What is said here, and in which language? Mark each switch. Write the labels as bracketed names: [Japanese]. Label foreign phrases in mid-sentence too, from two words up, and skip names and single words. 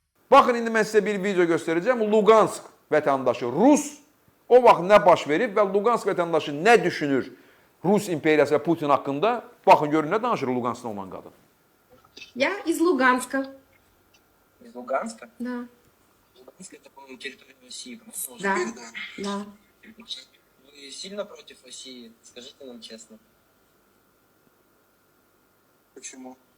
[Azerbaijani] Baxın, indi mən sizə bir video göstərəcəm. Lugansk vətəndaşı Rus o vaxt nə baş verib və Lugansk vətəndaşı nə düşünür Rus imperiyası və Putin haqqında? Baxın, görün nə danışır Luganskda olan qadın. [Russian] Я из Луганска. Из Луганска? Да. Луганск это, по-моему, территория России. Да. Да. Вы сильно против России? Скажите нам честно. Почему?